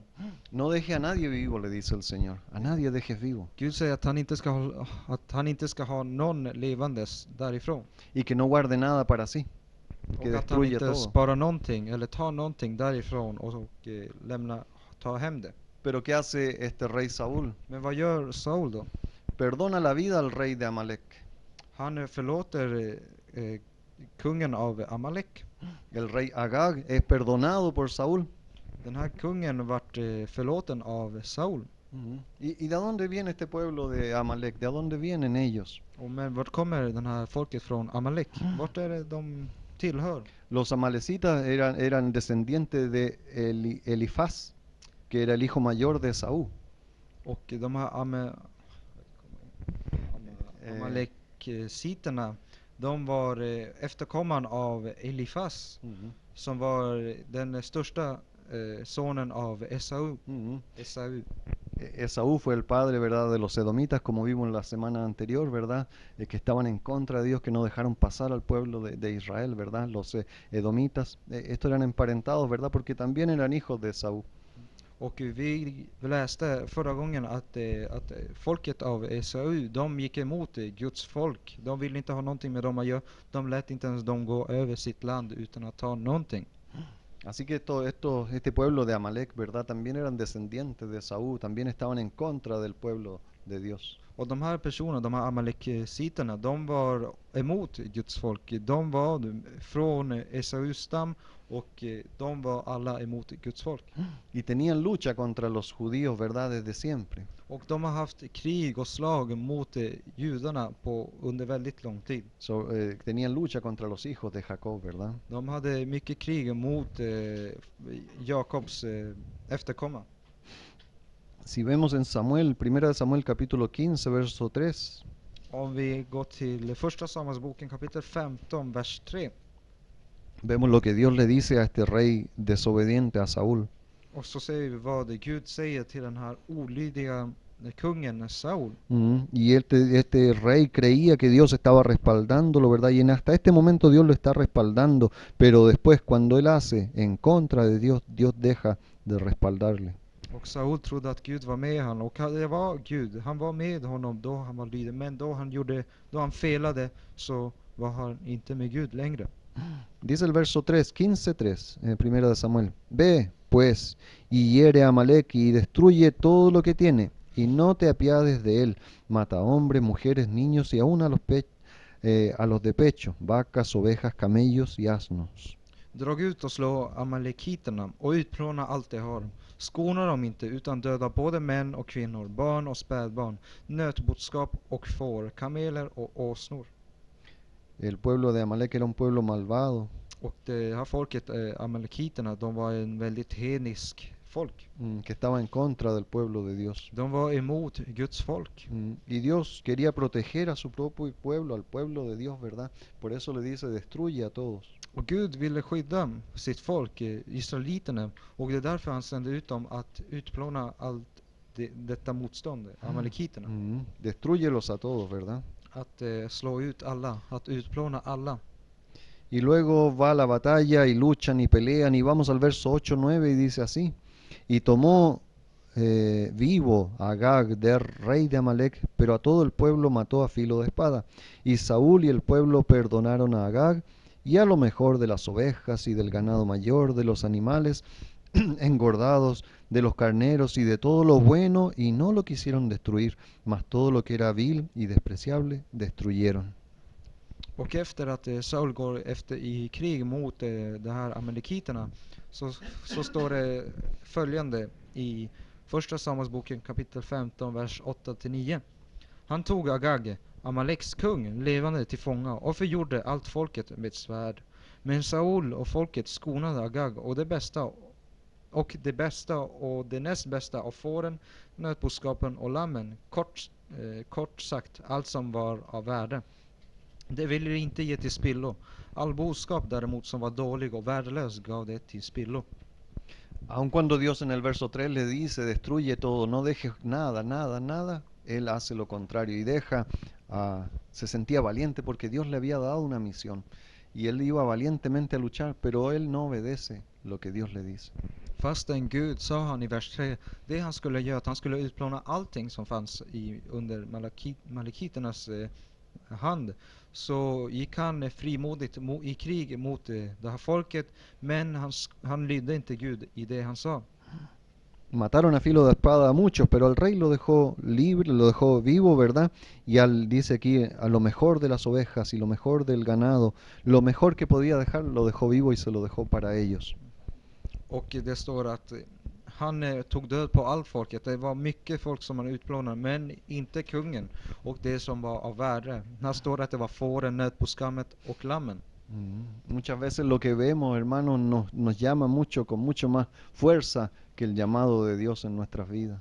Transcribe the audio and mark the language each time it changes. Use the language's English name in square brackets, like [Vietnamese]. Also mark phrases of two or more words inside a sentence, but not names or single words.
[Spanish] No deje a nadie vivo, le dice el Señor. A nadie dejes vivo. [Swedish] Gud säger att han inte ska ha någon levandes därifrån. [Spanish] Y que no guarde nada para sí. Que [Swedish] Och att han [Spanish] destruya [Swedish] inte [Spanish] todo. [Swedish] sparar någonting eller tar någonting därifrån och ta hem det. [Spanish] Pero ¿qué hace este rey Saúl? [Swedish] Men vad gör Saul då? [Spanish] Perdona la vida al rey de Amalek. [Swedish] Han förlåter kungen av Amalek. [Spanish] El rey Agag es perdonado por Saúl. [Swedish] Den här kungen vart förlåten av Saul. [Spanish] ¿Y de dónde viene este pueblo de Amalek? ¿De dónde vienen ellos? [Swedish] Men vart kommer den här folket från Amalek? Vart är det de tillhör? [Spanish] Los amalecitas eran descendientes de Elifaz, que era el hijo mayor de Saúl. [Swedish] Och de här Amalekiterna, de var efterkommaren av Elifaz, som var den största sonen av Esau. [Spanish] Esaú fue el padre, ¿verdad?, de los edomitas, como vimos la semana anterior, ¿verdad?, que estaban en contra de Dios, que no dejaron pasar al pueblo de Israel, ¿verdad?, los edomitas. Estos eran emparentados, ¿verdad?, porque también eran hijos de Esaú. [Swedish] Och vi läste förra gången att folket av Esau, de gick emot Guds folk. De ville inte ha någonting med dem att göra. De lät inte ens dem gå över sitt land utan att ta någonting. [Spanish] Así que este pueblo de Amalek, ¿verdad?, también eran descendientes de Saúl, también estaban en contra del pueblo de Dios. [Swedish] Och de här personerna, de här amalekiterna, de var emot Guds folk. De var från Esaus stam och de var alla emot Guds folk. [Spanish] Y tenían lucha contra los judíos, ¿verdad?, desde siempre. [Swedish] Och de har haft krig och slag mot judarna under väldigt lång tid. [Spanish] Tenían lucha contra los hijos de Jacob, ¿verdad? [Swedish] De hade mycket krig mot Jakobs efterkommare. [Spanish] Si vemos en Samuel, 1 Samuel capítulo 15, verso 3. [Swedish] Om vi går till första Samuelsboken kapitel 15, vers 3. [Spanish] Vemos lo que Dios le dice a este rey desobediente, a Saúl. [Swedish] Och så ser vi vad Gud säger till den här olydiga kungen Saul. [Spanish] Y este rey creía que Dios estaba respaldándolo, ¿verdad? Y hasta este momento Dios lo está respaldando, pero después cuando él hace en contra de Dios, Dios deja de respaldarle. [Swedish] Och Saul trodde att Gud var med honom, och det var Gud. Han var med honom då han var lydig, men då han felade så var han inte med Gud längre. [Spanish] Dice el verso 3, 15:3, primera de Samuel. Ve, pues, y hiere a Amalek y destruye todo lo que tiene, y no te apiades de él. Mata hombres, mujeres, niños y aún a los de pecho, vacas, ovejas, camellos y asnos. [Swedish] Drag ut och slå amalekiterna och utplåna allt de har. Skona dem inte utan döda både män och kvinnor, barn och spädbarn, nötboskap och får, kameler och åsnor. [Spanish] El pueblo de Amalek era un pueblo malvado. [Swedish] Och det här folket, amalekiterna, de var en väldigt hednisk folk. [Spanish] Que estaba en contra del pueblo de Dios. [Swedish] De var emot Guds folk. [Spanish] Y Dios quería proteger a su propio pueblo, al pueblo de Dios, ¿verdad? Por eso le dice, destruye a todos. [Swedish] Och Gud ville skydda sitt folk, israeliterna, och det är därför han sände ut dem att utplåna allt detta motstånd, amalekiterna. [Spanish] Destruyelos a todos, ¿verdad? [Swedish] Att slå ut alla, att utplåna alla. [Spanish] Y luego va a la batalla y luchan y pelean, y vamos al verso 8-9 y dice así: y tomó vivo a Agag, rey de Amalek, pero a todo el pueblo mató a filo de espada. Y Saúl y el pueblo perdonaron a Agag, y a lo mejor de las ovejas y del ganado mayor, de los animales engordados, de los carneros y de todo lo bueno, y no lo quisieron destruir, mas todo lo que era vil y despreciable destruyeron. [Swedish] Och efter att Saul går i krig mot de här amalekiterna, så står det följande i första Samuelsboken kapitel 15, vers 8-9. Han tog Agag, Amaleks kung, levande till fånga och förgjorde allt folket med svärd. Men Saul och folket skonade Agag och det bästa och det näst bästa av fåren, nötboskapen och lammen, kort sagt allt som var av värde. Det ville de inte ge till spillo. All boskap däremot som var dålig och värdelös gav det till spillo. [Spanish] Aun cuando Dios en el verso 3 le dice, destruye todo, no dejes nada, nada, nada, él hace lo contrario y se sentía valiente porque Dios le había dado una misión y él iba valientemente a luchar, pero él no obedece lo que Dios le dice. [Swedish] Fastän Gud sa han i vers 3 det han skulle göra, att han skulle utplåna allting som fanns under malekiternas hand, så gick han frimodigt i krig mot det här folket, men han lydde inte Gud i det han sa. [Spanish] Mataron a filo de espada a muchos, pero al rey lo dejó libre, lo dejó vivo, ¿verdad? Y dice aquí, a lo mejor de las ovejas y lo mejor del ganado, lo mejor que podía dejar, lo dejó vivo y se lo dejó para ellos. [Swedish] Och det står att han tog död på allt folket. Det var mycket folk som han utplånade, men inte kungen och det som var av värde. Här står att det var fåren, nötboskapet och lammen. [Spanish] Muchas veces lo que vemos, hermanos, nos llama mucho, con mucho más fuerza que el llamado de Dios en nuestras vidas.